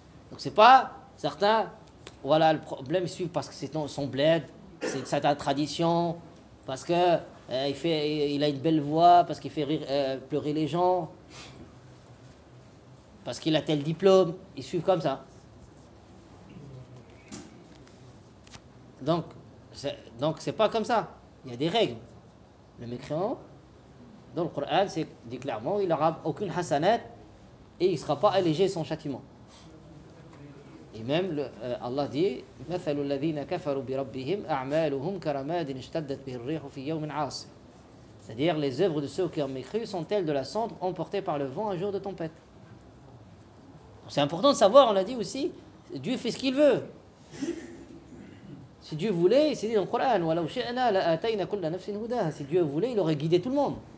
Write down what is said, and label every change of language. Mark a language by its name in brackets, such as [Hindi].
[French] Donc ce n'est pas certains, voilà, le problème, ils suivent parce que c'est son bled, c'est sa tradition, parce qu'il il a une belle voix, parce qu'il fait rire, pleurer les gens, parce qu'il a tel diplôme, ils suivent comme ça. Donc c'est pas comme ça. Il y a des règles. Le mécréant, dans le Coran, c'est dit clairement, il n'aura aucune hasanat et il ne sera pas allégé son châtiment. Et même Allah dit, [Arabic] مثل الذين كفروا بربهم أعمالهم كرماد اشتدت به الريح في يوم عاصف. [French] C'est-à-dire les œuvres de ceux qui ont mécru sont telles de la cendre emportée par le vent un jour de tempête. C'est important de savoir, on l'a dit aussi, Dieu fait ce qu'il veut. Si Dieu voulait, il s'est dit dans le Coran, « [Arabic] وَلَوْ شَئْنَا لَأَتَيْنَا كُلَّ نَفْسٍ هُدَاهَا [French] » Si Dieu voulait, il aurait guidé tout le monde.